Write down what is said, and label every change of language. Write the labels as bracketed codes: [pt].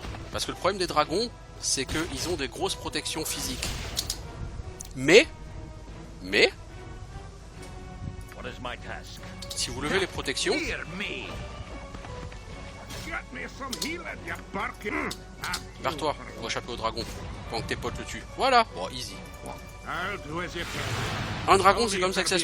[fr] Parce que le problème des dragons, c'est qu'ils ont des grosses protections physiques. Mais, [en] What is my task? [fr] si vous levez les protections, [en] Get me some healing, you barking. [fr] Vers toi, pour échapper au dragon. Pendant que tes potes le tuent. Voilà. Bon, easy. [en] I'll do as you say. [fr] Un dragon, c'est comme ça que ça se